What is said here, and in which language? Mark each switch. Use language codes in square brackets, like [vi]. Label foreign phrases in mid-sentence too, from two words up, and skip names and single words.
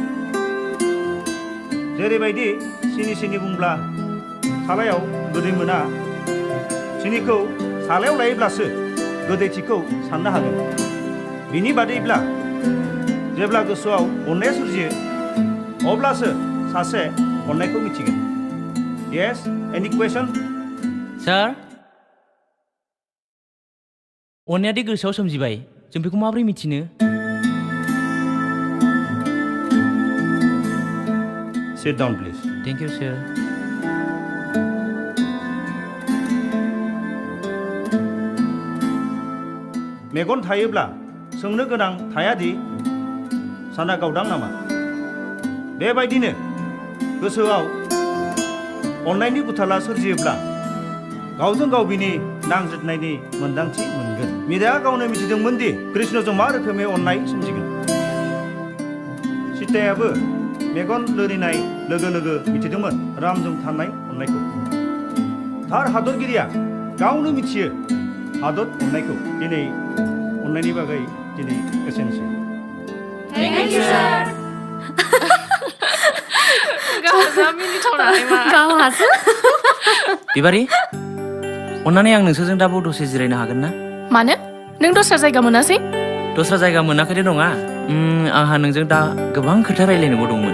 [brx] जेरैबायदि सिनि बुंब्ला सालायाव गोदै मोना। सिनिखौ सालायाव लायोब्लासो गोदैथिखौ साननो हागोन। बिनि बादैब्ला जेब्ला गोसोआव अननाया सोरजियो अब्लासो सासे अननायखौ मिथिगोन। [en] Yes, any question? [brx] सार, अननाया दि गोसोआव सोमजिबाय, जों बेखौ माबोरै मिथिनो? [en] Sit down, please. thank you sir. [brx] मेगन थायोब्ला सोंनो गोनां थायादि साना गावदां नामा बेबायदिनो गोसोआव अननायनि गुथाला सोरजियोब्ला गावजों गाव बिनि नांज्रिदनायनि मोन्दांथि मोनगोन मीराया गावनो मिथिदोंमोन दि कृष्णजों मा रोखोमै अननाय सोमजिगोन सीतायाबो मेगन लोरिनाय लोगो लोगो मिथिदोंमोन रामजों थानाय अननायखौ थार हादरगिरिया गावनो मिथियो हादर अननायखौ दिनै अननायनि बागै दिनै एसेनोसै [en] Thank you, sir. [brx] गावहा मिनिथावनानै मा गावहासो बिबारी अन्नानै आं नोंसोरजों दा दसे जिरायनो हागोन ना मानो नों दस्रा जायगा मोनासै दस्रा जायगा मोनाखै नङा आंहा नोंजों दा गोबां खोथा रायलायनोबो दंमोन